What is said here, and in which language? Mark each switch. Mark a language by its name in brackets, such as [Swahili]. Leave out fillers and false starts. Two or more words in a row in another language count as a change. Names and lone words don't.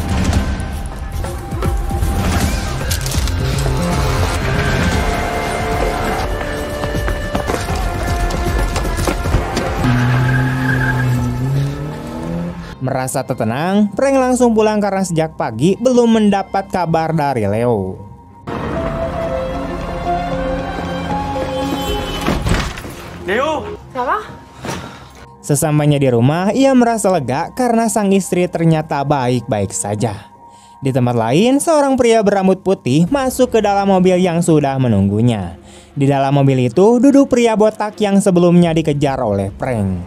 [Indonesian] Merasa tertenang, Frank langsung pulang karena sejak pagi belum mendapat kabar dari Leo. [French] Léo! Ça va? [Indonesian] Sesampainya di rumah, ia merasa lega karena sang istri ternyata baik-baik saja. Di tempat lain, seorang pria berambut putih masuk ke dalam mobil yang sudah menunggunya. Di dalam mobil itu duduk pria botak yang sebelumnya dikejar oleh Frank.